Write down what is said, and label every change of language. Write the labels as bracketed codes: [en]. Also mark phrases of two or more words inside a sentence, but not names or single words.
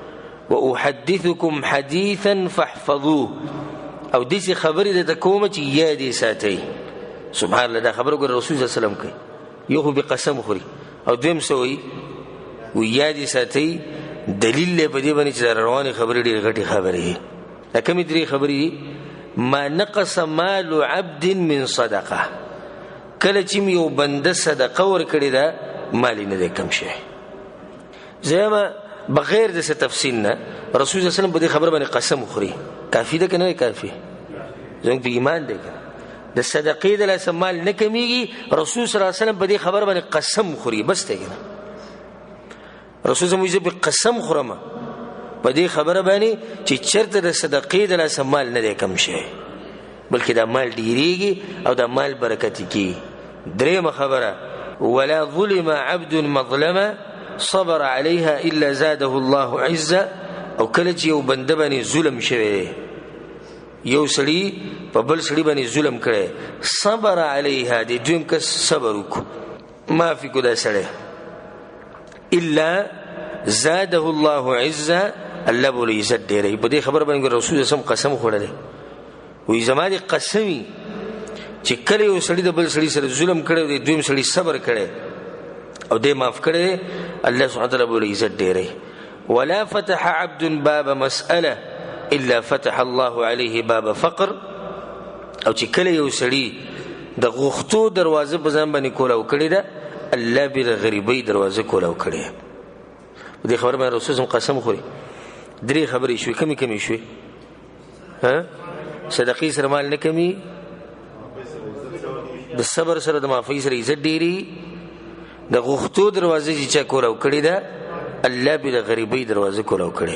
[ar] واحدثکم حدیثا فاحفظوه، [ps] او داسې خبرې درته کومه چې یاد یې ساتئ. [ar] سبحان الله، [ps] دا خبره ګوره رسول [ar] صلی الله علیه وسلم [ps] کوي. یو خو بقسم خوري او دویم څه وایي؟ وایي یاد یې ساتئ. دلیل دی په دې باندې چې دا روانې خبرې ډېرې غټې خبرې دي. دا کومې درې خبرې دي؟ [ar] ما نقص مال عبد من صدقه، [ps] کله چې یو بنده صدقه ورکړې ده مال یې نه دی کم شوی. زما بغیر د څه تفصیل نه رسول [ar] صلی الله علیه وسلم [ps] په دې خبره باندې قسم خوري. کافي ده که نه کافي؟ زموږ په ایمان دی که د صدقې د لاسه مال نه کمیږي. رسول [ar] صلی الله علیه وسلم [ps] په دې خبره باندې قسم خوري، بس دی که نه؟ رسول [ar] صلی الله علیه وسلم [ps] قسم خورم په دې خبره باندې چې چېرته د صدقې د لاسه مال نه دی کم شوی، بلکې دا مال ډېرېږي او دا مال برکتي کېږي. درېمه خبره، [ar] ولا ظلم عبد مظلمه صبر عليها الا زاده الله عزه. [ps] او کله چې یو بنده باندې ظلم شوی، یو سړي په بل سړي باندې ظلم کړی، [ar] صبر عليها، [ps] د دویم کس صبر وکړو، معافي کو دا سړی، [ar] الا زاده الله عزه، [ps] الله به له عزت ډېروي. په دې خبره باندې رسول [ar] صلی الله علیه وسلم [ps] قسم خوړلی. وایي زما دې قسمي چې کله یو سړي د بل سړي سره ظلم کړی، د دویم سړي صبر کړی او دې معاف کړی، [ar] الله سبحانه وتعالی [ps] به له عزت ډېروي. [ar] ولا فتح عبد باب مسأله الا فتح الله عليه باب فقر. [ps] او چې کله یو سړي د غوښتو دروازه په ځان باندې کولاو کړې ده، الله به د غریبۍ دروازه کولاو کړې. په دې خبره باندې رسول قسم خوري. درې خبرې شوې، کمې کمې شوې. صدقې سره مال نه کمي، د صبر سره د معافۍ سره عزت ډېري، د غوښتو دروازه چې چا کولاو کړې ده، الله به د غریبۍ دروازه کولاو کړې.